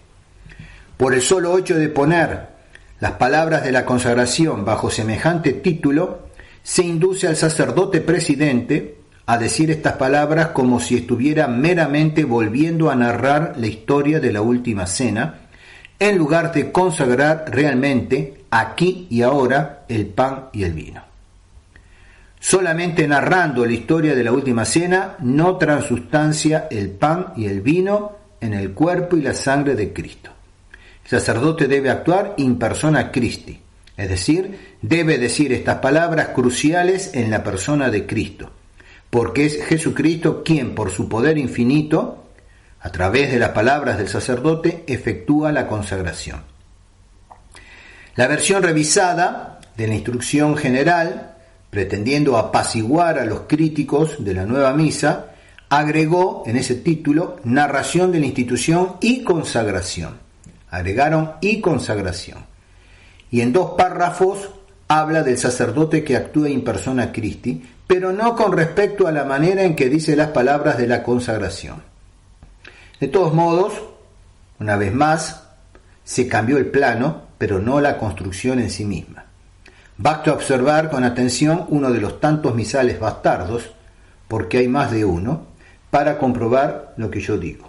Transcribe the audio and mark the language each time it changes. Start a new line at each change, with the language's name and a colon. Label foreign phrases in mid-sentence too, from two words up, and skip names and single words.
Spanish: Por el solo hecho de poner las palabras de la consagración bajo semejante título, se induce al sacerdote presidente a decir estas palabras como si estuviera meramente volviendo a narrar la historia de la última cena, en lugar de consagrar realmente, aquí y ahora, el pan y el vino. Solamente narrando la historia de la última cena no transustancia el pan y el vino en el cuerpo y la sangre de Cristo. El sacerdote debe actuar
Latin: in persona Christi,
Spanish: es decir, debe decir estas palabras cruciales en la persona de Cristo, porque es Jesucristo quien, por su poder infinito, a través de las palabras del sacerdote, efectúa la consagración. La versión revisada de la instrucción general, pretendiendo apaciguar a los críticos de la nueva misa, agregó en ese título narración de la institución y consagración. agregaron y consagración. Y en 2 párrafos habla del sacerdote que actúa
Latin: in persona Christi,
Spanish: pero no con respecto a la manera en que dice las palabras de la consagración. De todos modos, una vez más, se cambió el plano, pero no la construcción en sí misma. Basta observar con atención uno de los tantos misales bastardos, porque hay más de uno, para comprobar lo que yo digo.